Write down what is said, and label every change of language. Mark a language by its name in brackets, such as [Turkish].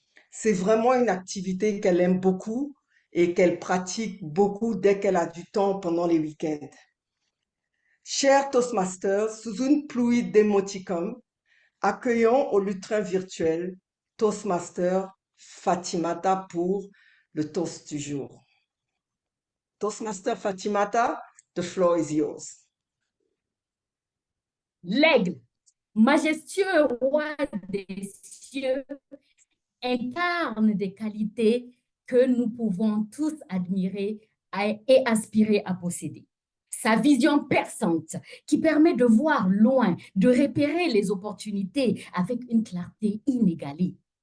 [French] C'est vraiment une activité qu'elle aime beaucoup et qu'elle pratique beaucoup dès qu'elle a du temps pendant les week-ends. Chers Toastmasters, sous une pluie d'émoticônes, accueillons au lutrin virtuel Toastmaster Fatimata pour le toast du jour. [English] Toastmaster Fatimata, the floor is yours. [French] L'aigle, majestueux roi des cieux, incarne des qualités que nous pouvons tous admirer et aspirer à posséder. Sa vision perçante qui permet de voir loin, de repérer les opportunités avec une clarté inégalée.